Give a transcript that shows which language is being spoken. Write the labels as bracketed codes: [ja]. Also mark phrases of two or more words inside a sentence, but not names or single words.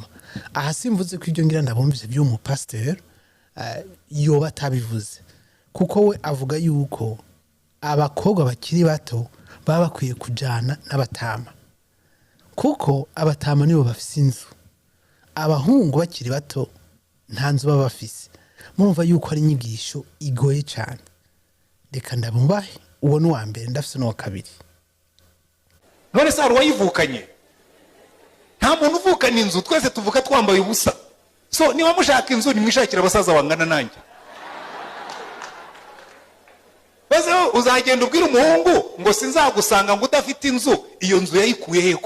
[rn] Aha simvuze ko ibyo ngira ndabumvise by'umupasteur yoba atabivuze, kuko we avuga yuko abakobwa bakiri bato baba bakwiye kujana n'abatama, kuko abatama nibo bafise inzu, abahungu bakiri bato nta nzu baba bafise. Murumva yuko ari inyigisho igoye cyane. Reka ndamubahe uwo n'uwa mbere, ndafise n'uwa kabiri. [rw] None se hari uwayivukanye? Nta muntu uvukana inzu, twese tuvuka twambaye ubusa. So niba mushaka inzu nimwishakira abasaza bangana nanjye. Baze uzagenda ubwira umuhungu ngo sinzagusanga ngo udafite inzu, iyo nzu yayikuye heko?